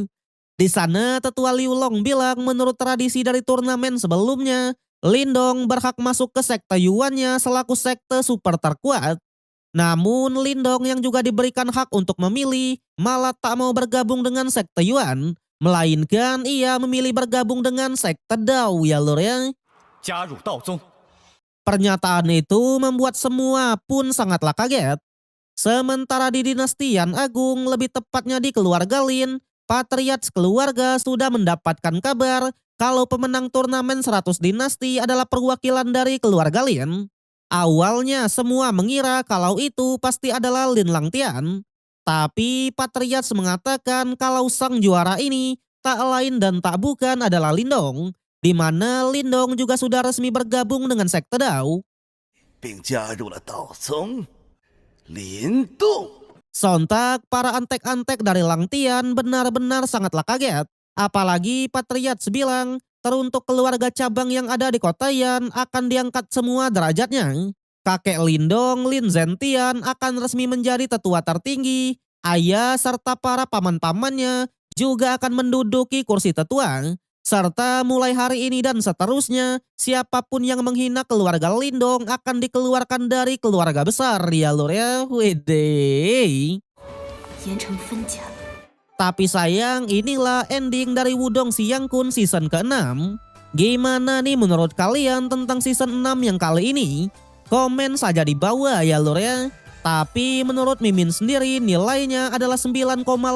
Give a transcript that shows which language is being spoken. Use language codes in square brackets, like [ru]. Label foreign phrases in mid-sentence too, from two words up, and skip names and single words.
[id] Di sana tetua Liu Long bilang menurut tradisi dari turnamen sebelumnya, Lindong berhak masuk ke sekte Yuannya selaku sekte super terkuat. Namun Lindong yang juga diberikan hak untuk memilih malah tak mau bergabung dengan sekte Yuan. Melainkan ia memilih bergabung dengan sekte Dao ya lur ya. [zh] 加入道宗。 [id] Pernyataan itu membuat semua pun sangatlah kaget. Sementara di dinasti Yan Agung, lebih tepatnya di keluarga Lin, patriark keluarga sudah mendapatkan kabar kalau pemenang turnamen 100 dinasti adalah perwakilan dari keluarga Lin. Awalnya semua mengira kalau itu pasti adalah Lin Langtian. Tapi patriark mengatakan kalau sang juara ini tak lain dan tak bukan adalah Lindong, di mana Lindong juga sudah resmi bergabung dengan sekte Dao. [zh] 并加入了道宗。林动， [id] Sontak para antek-antek dari Langtian benar-benar sangatlah kaget. Apalagi patriark bilang teruntuk keluarga cabang yang ada di kota Yan akan diangkat semua derajatnya. Kakek Lindong, Lin Zentian akan resmi menjadi tetua tertinggi. Ayah serta para paman-pamannya juga akan menduduki kursi tetua. Serta mulai hari ini dan seterusnya, siapapun yang menghina keluarga Lindong akan dikeluarkan dari keluarga besar ya lur ya. Wede. [zh] 严惩分家。 [id] Tapi sayang inilah ending dari Wudong Xiangkun season ke-6. Gimana nih menurut kalian tentang season 6 yang kali ini? Komen saja di bawah ya lur ya. Tapi menurut Mimin sendiri nilainya adalah 9,5/10.